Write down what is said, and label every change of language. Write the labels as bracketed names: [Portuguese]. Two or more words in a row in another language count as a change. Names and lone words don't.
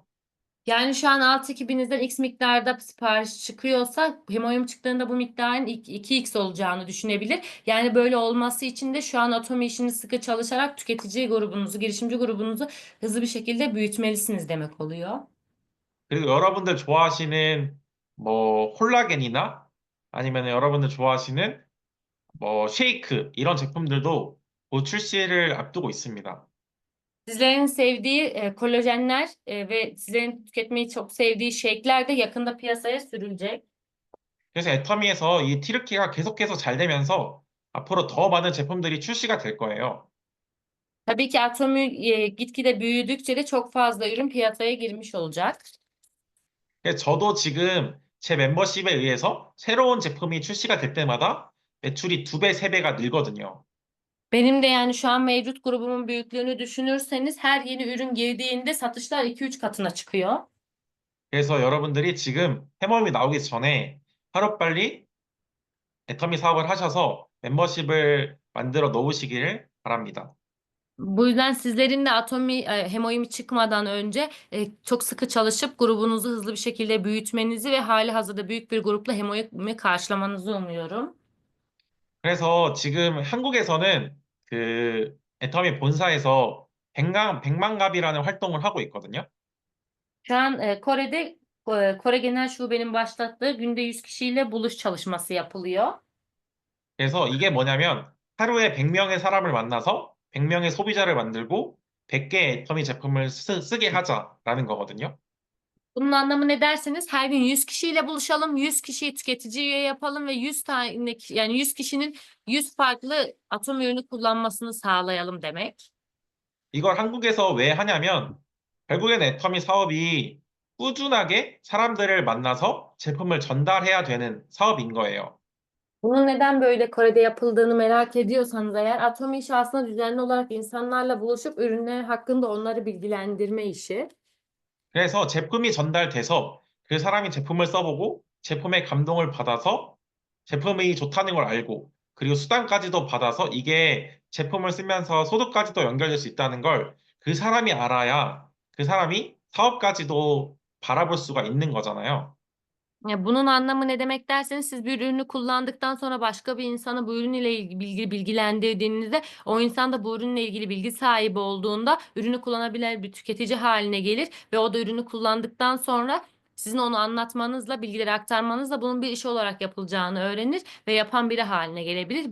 [Turkish] Yani şu an alt ekibinizden X miktarda sipariş çıkıyorsa Hemoyum çıktığında bu miktarın 2x olacağını düşünebilir. Yani böyle olması için de şu an Atomi işini sıkı çalışarak tüketici grubunuzu, girişimci grubunuzu hızlı bir şekilde büyütmelisiniz demek oluyor. [Korean] 그리고 여러분들 좋아하시는 뭐 콜라겐이나 아니면 여러분들 좋아하시는 뭐 쉐이크 이런 제품들도 곧 출시를 앞두고 있습니다. [Turkish] Sizlerin sevdiği kolajenler ve sizlerin tüketmeyi çok sevdiği shake'ler de yakında piyasaya sürülecek. [Korean] 그래서 애터미에서 이 티르키가 계속해서 잘 되면서 앞으로 더 많은 제품들이 출시가 될 거예요. [Turkish] Tabii ki Atomi gitgide büyüdükçe de çok fazla ürün piyasaya girmiş olacak. [Korean] 그래서 저도 지금 제 멤버십에 의해서 새로운 제품이 출시가 될 때마다 매출이 2배, 3배가 늘거든요. [Turkish] Benim de yani şu an mevcut grubumun büyüklüğünü düşünürseniz her yeni ürün girdiğinde satışlar 2-3 katına çıkıyor. [Korean] 그래서 여러분들이 지금 해머음이 나오기 전에 하루빨리 애터미 사업을 하셔서 멤버십을 만들어 놓으시기를 바랍니다. [Turkish] Bu yüzden sizlerin de Hemoimi çıkmadan önce çok sıkı çalışıp grubunuzu hızlı bir şekilde büyütmenizi ve hali hazırda büyük bir grupla Hemoimi karşılamanızı umuyorum. [Korean] 그래서 지금 한국에서는 그 애터미 본사에서 백만갑이라는 활동을 하고 있거든요. [Turkish] Şu an Kore'de Kore Genel Şube'nin başlattığı günde 100 kişiyle buluş çalışması yapılıyor. [Korean] 그래서 이게 뭐냐면 하루에 100명의 사람을 만나서 100명의 소비자를 만들고 100개의 애터미 제품을 쓰게 하자라는 거거든요. [Turkish] Bunun anlamı ne derseniz her gün 100 kişiyle buluşalım, 100 kişiyi tüketici üye yapalım ve 100 tane yani 100 kişinin 100 farklı atom ürünü kullanmasını sağlayalım demek. [Korean] 이걸 한국에서 왜 하냐면 결국엔 애터미 사업이 꾸준하게 사람들을 만나서 제품을 전달해야 되는 사업인 거예요. [Turkish] Bunun neden böyle Kore'de yapıldığını merak ediyorsanız eğer Atomi işi aslında düzenli olarak insanlarla buluşup ürünler hakkında onları bilgilendirme işi. [Korean] 그래서 제품이 전달돼서 그 사람이 제품을 써보고 제품의 감동을 받아서 제품이 좋다는 걸 알고 그리고 수당까지도 받아서 이게 제품을 쓰면서 소득까지도 연결될 수 있다는 걸 그 사람이 알아야 그 사람이 사업까지도 바라볼 수가 있는 거잖아요. [Turkish] Ya bunun anlamı ne demek derseniz siz bir ürünü kullandıktan sonra başka bir insanı bu ürünle ilgili bilgilendirdiğinizde o insan da bu ürünle ilgili bilgi sahibi olduğunda ürünü kullanabilen bir tüketici haline gelir ve o da ürünü kullandıktan sonra sizin onu anlatmanızla, bilgileri aktarmanızla bunun bir iş olarak yapılacağını öğrenir ve yapan biri haline gelebilir.